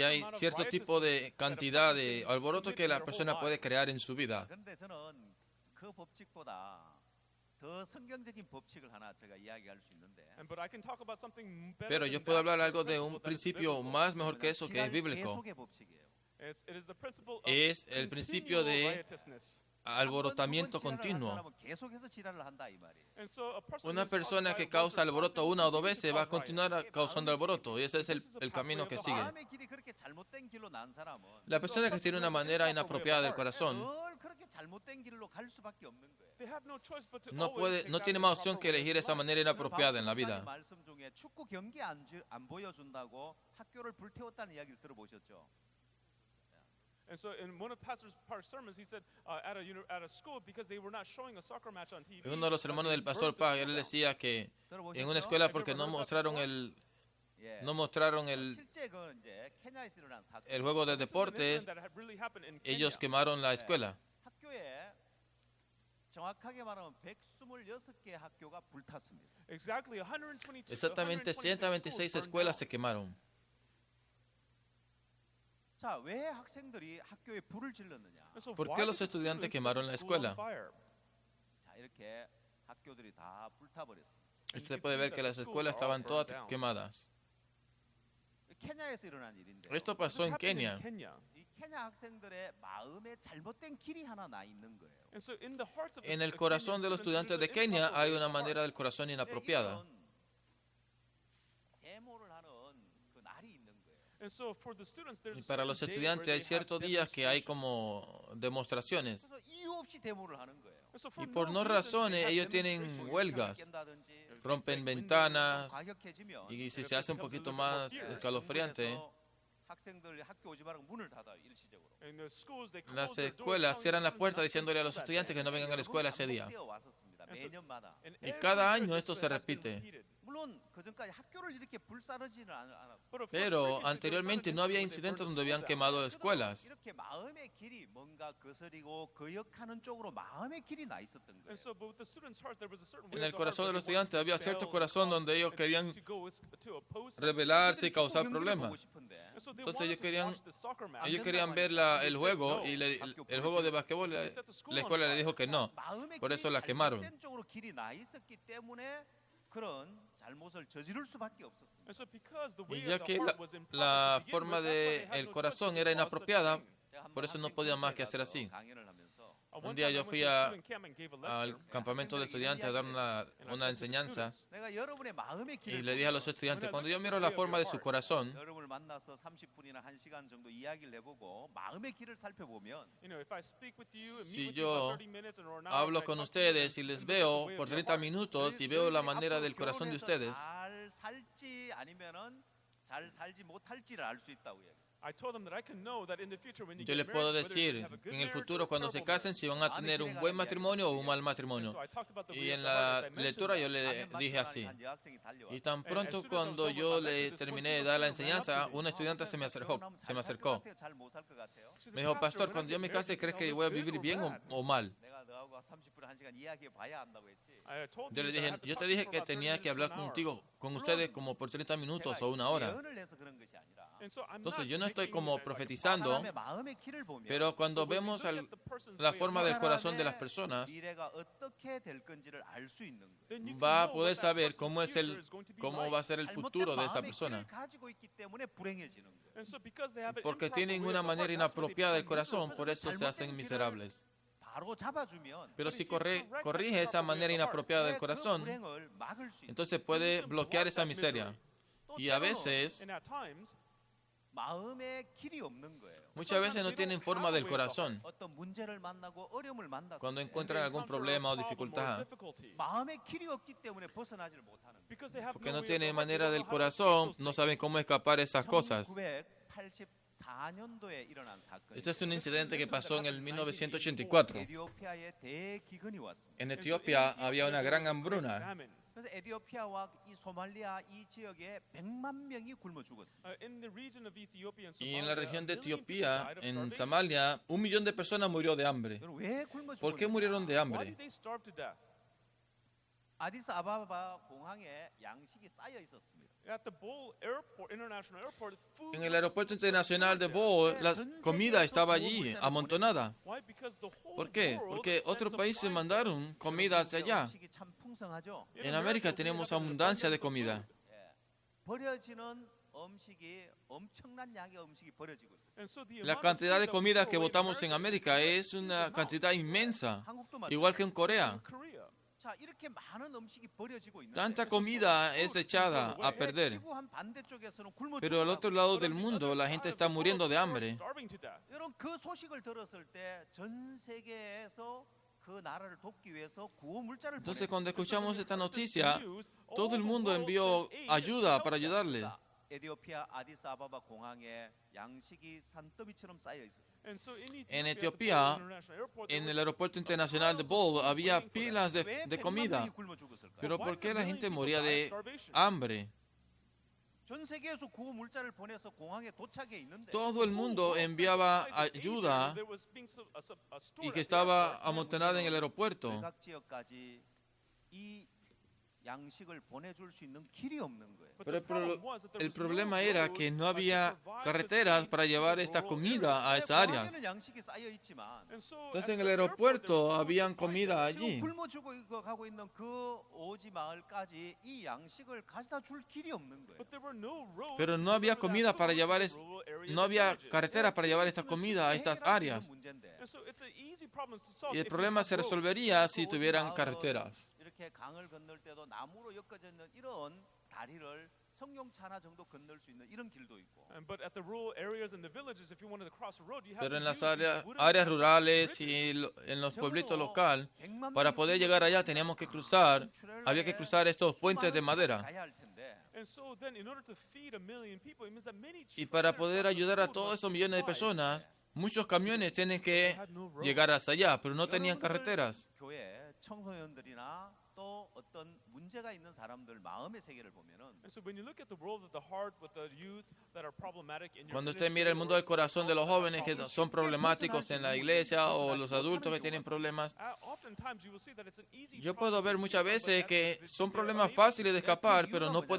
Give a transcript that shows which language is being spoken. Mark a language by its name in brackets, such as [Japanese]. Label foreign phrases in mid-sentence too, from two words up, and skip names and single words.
[Spanish] hay [English] amount of [Spanish] cierto tipo de [English] riotousness that a [Spanish] cantidad [English] person [Spanish] de [English] can [Spanish] alboroto [English] commit [Spanish] que [English] in [Spanish] la [English] their [Spanish] persona [English] whole [Spanish] puede [English] life. [Spanish] crear en su vida. [Korean] 그런데 저는 그 법칙보다 더 성경적인 법칙을 하나 제가 이야기할 수 있는데 [English] But I can talk about something better [Spanish] Pero [English] than [Spanish] yo puedo [English] that, [Spanish] hablar [English] a [Spanish] algo de [English] principle [Spanish] un [English] that is [Spanish] principio [English] biblical. [Spanish] más mejor que eso, que es [Korean] 지랄 [Spanish] bíblico. [Korean] 계속의 법칙이에요. [English] It is the principle of [Spanish] Es el principio [English] continual [Spanish] de [English] riotousness. [Spanish] alborotamiento [Korean] 한번 지랄을 한 [Spanish] continuo. [Korean] 사람은 계속해서 지랄을 한다 이 말이에요. [English] And so a person [Spanish] Una [English] who's caused [Spanish] persona que [English] riot [Spanish] causa [English] once or [Spanish] alboroto [English] twice, [Spanish] una o [English] they [Spanish] dos [English] continue [Spanish] veces [English] to [Spanish] va a [English] cause [Spanish] continuar [English] riots. [Spanish] causando alboroto y ese es el camino que sigue. [Korean] 마음의 길이 그렇게 잘못된 길로 난 사람은 [Spanish] La persona que tiene una manera inapropiada del corazón [Korean] 늘 그렇게 잘못된 길로 갈 수밖에 없는 거예요. [English] They have no choice but to [Spanish] no [English] always take [Spanish] no [English] that [Spanish] tiene [English] the [Spanish] más opción [English] proper [Spanish] que [English] way [Spanish] elegir [English] of [Spanish] esa [English] life. [Spanish] manera inapropiada en la vida. [Korean] 말씀 중에 축구 경기 안 보여준다고 학교를 불태웠다는 이야기를 들어보셨죠? [English] And so in one of Pastor Park's sermons, he said at a school, because they were not showing a soccer match on TV. [Spanish] Uno de los hermanos del pastor Park, él decía que en una escuela porque no mostraron [Korean] 예. 실제 그 이제 케냐에서 일어난 사건. [Spanish] el juego de [English] This is an [Spanish] deportes, [English] incident that had really happened in [Spanish] ellos [English] Kenya. [Spanish] quemaron la escuela. [Korean] 학교에 정확하게 말하면 126개 학교가 불탔습니다. [English] Exactly 122. [Spanish] Exactamente 126 escuelas se quemaron. [Korean] 자, 왜 학생들이 학교에 불을 질렀느냐? [Spanish] ¿Por qué los estudiantes quemaron la escuela? [Korean] 자, 이렇게 학교들이 다 불타버렸습니다. [Spanish] Usted puede ver que las escuelas estaban todas quemadas. [Korean] 케냐에서 일어난 일인데. [Spanish] Esto pasó en Kenia. [Korean] 이 케냐 학생들의 마음에 잘못된 길이 하나 나 있는 거예요. [Spanish] En el corazón de los estudiantes de Kenia hay una manera del corazón inapropiada. [Korean] 데모를 하는 그 날이 있는 거예요. [Spanish] Y para los estudiantes hay ciertos días que hay como demostraciones. [Korean] 그래서 이유 없이 데모를 하는 거예요. [Spanish] Y por no razones ellos tienen huelgas, rompen ventanas y si se hace un poquito más escalofriante, [Korean] 학생들 학교 오지 말라고 문을 닫아요 일시적으로. [Spanish] las escuelas cierran la puerta diciéndole a los estudiantes que no vengan a la escuela ese día. [Korean] 왔었습니다. 매년마다. [Spanish] Y cada año esto se repite. [Korean] 물론 그 전까지 학교를 이렇게 불사르지는 않았어요. [Spanish] Pero anteriormente no había incidentes donde habían quemado escuelas. [Korean] 이렇게 마음의 길이 뭔가 거스리고 거역하는 쪽으로 마음의 길이 나 있었던 거예요. [Spanish] En el corazón de los estudiantes había cierto corazón donde ellos querían rebelarse y causar problemas. Entonces ellos querían ver el juego y el juego de basquetbol, la escuela le dijo que no. Por eso la quemaron. [Korean] 쪽으로 길이 나 있었기 때문에 그런 잘못을 저지를 수밖에 없었습니다. [Spanish] Y ya que la forma del corazón era inapropiada, por eso no podían más que hacer así. Un día yo fui al campamento de estudiantes a dar una enseñanza y le dije a los estudiantes, cuando yo miro la forma de su corazón, [Korean] 여러분을 만나서 30분이나 1시간 정도 이야기를 해보고 마음의 길을 살펴보면 [Spanish] si yo hablo con ustedes y les veo por 30 minutos y veo la manera del corazón de ustedes, [Korean] 잘 살지 아니면은 잘 살지 못할지를 알 수 있다고 얘기해요. [Spanish] yo les puedo decir que en el futuro cuando se casen si van a tener un buen matrimonio o un mal matrimonio. Y en la lectura yo le dije así. Y tan pronto cuando yo le terminé de dar la enseñanza, un estudiante se me acercó. Me dijo, pastor, cuando yo me case, ¿crees que voy a vivir bien o mal? Yo le dije, yo te dije que tenía que hablar contigo con ustedes como por 30 minutos o una hora. [Korean] 예언을 해서 그런 것이 아니라 [English] And so I'm [Spanish] Entonces [English] not [Spanish] yo no estoy [English] making [Spanish] como [English] like a [Spanish] profetizando, [Korean] 사람의 마음의 길을 보면 [Spanish] pero cuando [English] But when we [Spanish] vemos [English] look at the person's [Spanish] la [English] way of [Spanish] forma [English] life, [Spanish] del corazón de las [Korean] 사람의 [Spanish] personas, [Korean] 미래가 어떻게 될 건지를 알 수 있는 거예요. [English] then you can [Spanish] va a [English] know [Spanish] poder [English] what that [Spanish] saber [English] person's [Spanish] cómo es [English] future is going to be [Spanish] cómo [English] like. [Spanish] va a ser el [Korean] 잘못된 [Spanish] futuro de esa [Korean] 마음의 [Spanish] persona. [Korean] 길을 가지고 있기 때문에 불행해지는 거예요. [English] And so because they have an [Spanish] Porque [English] improper [Spanish] tienen [English] way [Spanish] una [English] of the [Spanish] manera [English] heart, that's why they [Spanish] inapropiada del [English] become [Spanish] corazón, [English] miserable. [Spanish] por eso se hacen miserables. [Korean] 바로 잡아주면 [Spanish] Pero [English] But [Spanish] si [English] if you correct [Spanish] corrige [English] that [Spanish] esa [English] proper way [Spanish] manera [English] of the heart, [Spanish] inapropiada del [Korean] 그 [Spanish] corazón, [Korean] 불행을 막을 수 있는 [Spanish] entonces [English] then [Spanish] puede [English] you can [Spanish] bloquear [English] block [Spanish] esa [English] that misery. [Spanish] miseria. [Korean] 또 [Spanish] Y a [Korean] 때로는 [Spanish] veces, [English] And at times, [Korean] 마음의 길이 없는 거예요. [Spanish] muchas veces no tienen forma del corazón. [Korean] 어떤 문제를 만나고 어려움을 만났을 [Spanish] Cuando [Korean] 때 [Spanish] encuentran algún problema o dificultad, [Korean] 마음의 길이 없기 때문에 벗어나지를 못하는 거예요. [English] because they have [Spanish] porque [English] no [Spanish] no [English] way of the [Spanish] tienen [English] heart, they [Spanish] manera [English] don't [Spanish] del [English] know how to escape [Spanish] corazón, [English] those [Spanish] no [English] things. [Spanish] saben cómo escapar esas cosas. [Korean] 1984년도에 일어난 사건. [Spanish] Este es un incidente que pasó en el 1984. [Korean] 에티오피아에 대기근이 왔습니다. [Spanish] En Etiopía había una gran hambruna. [English] Famine. [Korean] 그래서 에티오피아와 이 소말리아 이 지역에 100만 명이 굶어 죽었습니다. [English] In the region of Ethiopia and [Spanish] Y en la [English] Somalia, [Spanish] región de [English] 1 million people [Spanish] Etiopía, [English] died of [Spanish] en [English] starvation. [Spanish] Somalia, 1 millón de personas murió de hambre. [Korean] 여러분, 왜 굶어 [Spanish] ¿Por qué [Korean] 죽었는가? [Spanish] murieron de [English] Why [Spanish] hambre? [English] did they starve to death? [Korean] 아디스아바바 공항에 양식이 쌓여 있었습니다. [English] At the Bole Airport, International Airport, food [Spanish] En el [English] was [Spanish] aeropuerto internacional de Bole, la comida estaba allí, amontonada. [English] Why? Because the whole [Spanish] ¿Por qué? [English] world [Spanish] Porque [English] sent [Spanish] otros países [English] supplies [Spanish] mandaron comida hacia allá. [Korean] 음식이 참 풍성하죠. [English] there. [Spanish] En América tenemos abundancia de comida. [Korean] 버려지는 음식이 엄청난 양의 음식이 버려지고 있어요. [English] And so the [Spanish] La [English] amount of [Spanish] cantidad [English] food [Spanish] de [English] that we [Spanish] comida [English] throw [Spanish] que [English] away in [Spanish] botamos en [English] America [Spanish] América es una cantidad inmensa, [Korean] 한국도 [Spanish] igual que en Corea. [English] in Korea. [Korean] 자, 이렇게 많은 음식이 버려지고 있는데 [Spanish] Tanta comida es echada a perder. [Korean] 지구한 반대쪽에서는 굶어 [Spanish] Pero al otro [Korean] 죽으라고. [Spanish] lado del mundo la gente está muriendo de hambre. [English] Starving to death. [Korean] 여러분 그 소식을 들었을 때 전 세계에서 그 나라를 돕기 위해서 구호 물자를 [Spanish] Entonces [Korean] 보냈어요. [Spanish] cuando escuchamos esta noticia, todo el mundo envió ayuda para ayudarles. [Korean] 에티오피아 아디스아바바 공항에 양식이 산더미처럼 쌓여 있었어요. [English] And so in [Spanish] En [English] Ethiopia, [Spanish] Etiopía, [English] at the Bole International Airport, there [Spanish] En [English] was [Spanish] el aeropuerto internacional de Bole había pilas [Korean] 왜 [Spanish] de [Korean] 100만 [Spanish] comida. [Korean] 명이 굶어 죽었을까요? [Spanish] Pero [English] Why [Spanish] ¿por [English] did [Spanish] qué [English] a [Spanish] la [English] million [Spanish] gente [English] people [Spanish] moría [English] die of [Spanish] de [English] starvation? [Spanish] hambre? [Korean] 전 세계에서 구호 물자를 보내서 공항에 도착해 있는데 [Spanish] Todo el mundo enviaba ayuda y que estaba amontonada en el aeropuerto. [Korean] 외곽 지역까지 이 양식을 보내줄 수 있는 길이 없는 거예요. [Spanish] Pero el problema era que no había carreteras para llevar esta comida a esas áreas. [Korean] 공항에는 양식이 쌓여 있지만 [Spanish] Entonces en el aeropuerto habían comida [Korean] 지금 [Spanish] allí. [Korean] 굶어 죽어가고 있는 그 오지 마을까지 이 양식을 가져다 줄 길이 없는 거예요. [Spanish] Pero no había comida para llevar, no había carreteras para llevar esta comida a estas áreas. Y el problema se resolvería si tuvieran carreteras. [Korean] 이렇게 강을 건널 때도 나무로 엮어져 있는 이런 다리를 성용차나 정도 건널 수 있는 이런 길도 있고. [English] But at the rural areas and the villages, if you wanted to cross a road, you had [Spanish] Pero [English] to [Spanish] en las [English] use these [Spanish] áreas, [English] wooden [Spanish] áreas rurales [English] bridges. [Spanish] y en los pueblitos locales, para poder llegar allá teníamos que cruzar, había que cruzar estos puentes de madera. [Korean] 가야 할 텐데. [English] And so then, in order to feed 1 million people, it means that many [Spanish] Y para [English] trailer [Spanish] poder [English] trucks of [Spanish] ayudar a [English] food [Spanish] todos [English] must [Spanish] esos [English] be [Spanish] millones de [English] supplied. [Spanish] personas, muchos camiones tienen que llegar hasta allá, pero no tenían [Korean] 여러분들 [Spanish] carreteras. [Korean] 교회 청소년들이나 또 어떤 문제가 있는 사람들 마음의 세계를 보면은 [English] And so when you look at the world of the heart with the youth that are problematic in your [Spanish] Cuando usted [English] ministry [Spanish] mira el mundo [English] or [Spanish] del corazón de los [English] also [Spanish] jóvenes que [English] problems, [Spanish] son problemáticos en la iglesia o los adultos que tienen problemas, [English] oftentimes you will see that it's an easy [Spanish] yo [English] problem [Spanish] puedo [English] to [Spanish] ver [English] escape [Spanish] muchas [English] from, but [Spanish] veces [English] that's [Spanish] que [English] because [Spanish] son [English] they're [Spanish] problemas [English] unable [Spanish] fáciles de [Korean] 그 [Spanish] escapar, [Korean] 이유가 [Spanish] pero no pueden